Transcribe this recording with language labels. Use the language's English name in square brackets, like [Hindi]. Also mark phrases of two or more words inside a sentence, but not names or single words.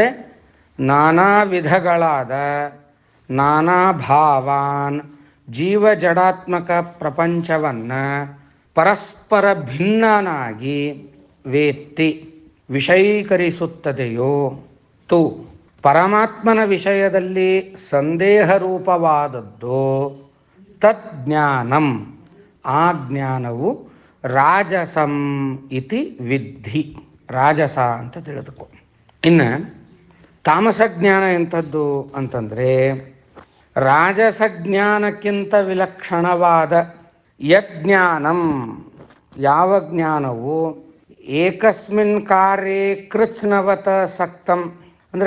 [Kannada] ನಾನಾ ವಿಧಗಳಾದ [Sanskrit] ನಾನಾ ಭಾವಾನ್ [Kannada] ಜೀವಜಡಾತ್ಮಕ ಪ್ರಪಂಚವನ್ನು ಪರಸ್ಪರ ಭಿನ್ನನಾಗಿ ವೇತ್ತಿ ವಿಷಯೀಕರಿಸುತ್ತದೆಯೋ ತು ಪರಮಾತ್ಮನ ವಿಷಯದಲ್ಲಿ ಸಂದೇಹರೂಪವಾದದ್ದು ತಜ್ಞಾನಂ ಆ ಜ್ಞಾನವು [Sanskrit] ರಾಜಸಂ ಇತಿ ವಿದ್ಧಿ. [Kannada] ರಾಜಸ ಅಂತ ತಿಳಿದುಕೊ. ಇನ್ನು ತಾಮಸ ಜ್ಞಾನ ಎಂಥದ್ದು ಅಂತಂದರೆ ರಾಜಸ ಜ್ಞಾನಕ್ಕಿಂತ ವಿಲಕ್ಷಣವಾದ ಯಜ್ಞಾನಂ ಯಾವ ಜ್ಞಾನವು [Sanskrit] ಏಕಸ್ಮಿನ್ ಕಾರ್ಯೇ ಕೃತ್ಸ್ನವತ ಸಕ್ತಂ [Kannada] ಅಂದರೆ